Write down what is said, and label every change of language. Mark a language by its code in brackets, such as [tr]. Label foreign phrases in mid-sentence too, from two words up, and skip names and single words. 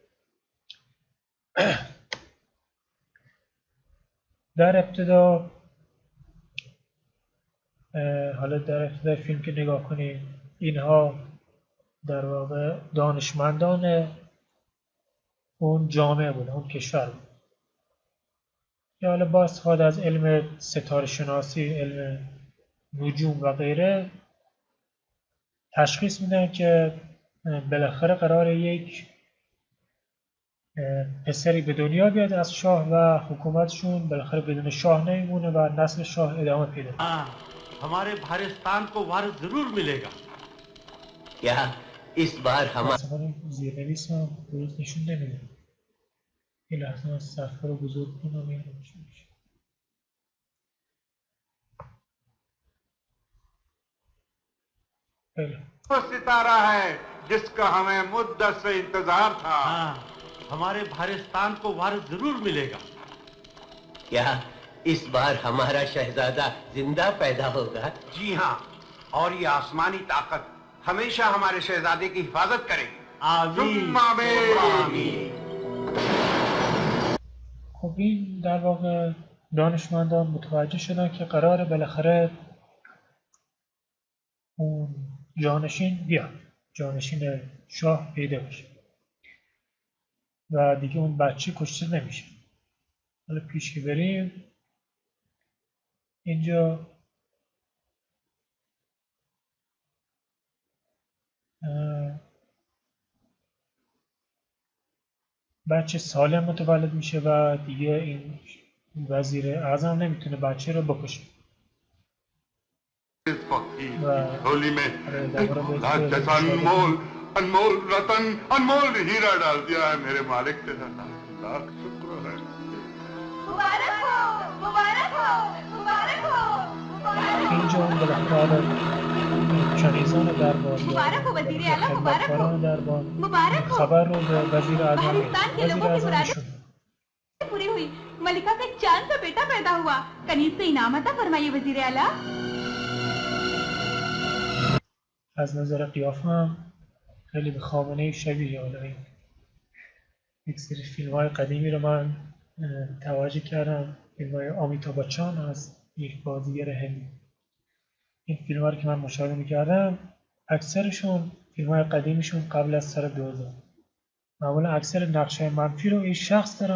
[fa] در ابتدا فیلم که نگاه کنیم، اینها در واقع دانشمندان اون جامعه بود، اون کشور بود که حالا با استفاده از علم ستاره شناسی، علم نجوم و غیره تشخیص میدن که بالاخره قراره یک پسری به دنیا بیاد از شاه و حکومتشون بالاخره بدون شاه نمیمونه و نسل شاه ادامه پیدا کنه. [hi] हमारे भारतस्तान को वार जरूर मिलेगा। क्या इस बार हम [fa] زیرنویس هم درست نشون نمیده. یه لحظه من صفحه رو بزرگ کنم این نشون میشه. [hi] वो सितारा है जिसका हमें मुद्दत से इंतजार था। हमारे भारतस्तान को वार जरूर मिलेगा। क्या इस बार हमारा शहजादा जिंदा पैदा होगा? जी हाँ, और ये आसमानी ताकत हमेशा हमारे शहजादे की हिफाजत करेगी। आमीन। आमीन। [fa] خب این در واقع دانشمندان متوجه شدن که قراره بالاخره اون جانشین بیاد، جانشین شاه پیدا بشه و دیگه اون بچه کشته نمیشه. حالا پیش که بریم، اینجا بچه سالم متولد میشه و دیگه این وزیر اعظم نمیتونه بچه رو بکشه. [hi] होली में जैसा अनमोल रतन अनमोल हीरा डाल दिया है मेरे मालिक तेरा लाख शुक्र है। मुबारक हो, मुबारक हो, मुबारक हो, [fa] اینجا اون بالاخره کنیزان دربار [hi] मुबारक हो वजीर आला, मुबारक हो, [fa] خدمتکاران دربار [hi] मुबारक हो। [fa] خبر رو به وزیر اعظم [hi] पाकिस्तान के [fa] وزیر [hi] लोगों की [fa] اعظم [hi] मुरादें [fa] ایشون [hi] पूरी हुई। मलिका का एक चांद सा बेटा पैदा हुआ। कनीज से इनाम अता फरमाइए वजीर आला। [fa] از نظر قیافه هم خیلی به خامنه‌ای شبیه. حالا این یک سری فیلم های قدیمی رو من توجه کردم، فیلم های آمیتابھ بچان از یک بازیگر هندی. این فیلم ها رو که من مشاهده میکردم اکثرشون فیلم های قدیمیشون قبل از سال 2000 معمولا اکثر نقشه منفی رو این شخص داره.